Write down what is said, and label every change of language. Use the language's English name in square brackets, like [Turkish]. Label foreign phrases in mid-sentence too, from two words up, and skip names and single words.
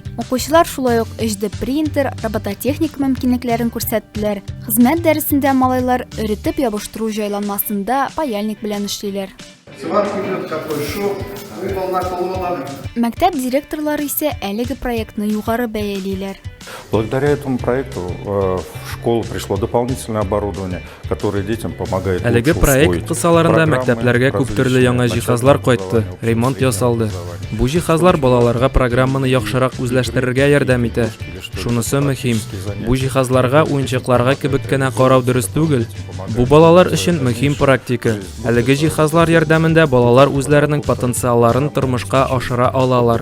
[Tatar] Укучылар шулай ук HD принтер, робототехник мөмкинлекләрен күрсәттеләр. Хезмәт дәресендә малайлар өретеп ябыштыру җайланмасында паяльник белән эшлиләр. Мәктәп директорлары исә әлеге проектны югары бәялиләр. [Russian] Благодаря этому проекту в школу пришло дополнительное оборудование, которое детям помогает. [Tatar] Әлеге проект кысаларында мәктәпләргә күп төрле яңа җиһазлар кайтты, ремонт ясалды. Бу җиһазлар балаларга программаны яхшырак үзләштерергә ярдәм итә. Шунысы мөһим. Бу җиһазларга, уенчыкларга кебек кенә карау дөрес түгел. Бу балалар өчен мөһим практика. Әлеге җиһазлар ярдәмендә балалар үзләренең потенциалларын тормышка ашыра алалар.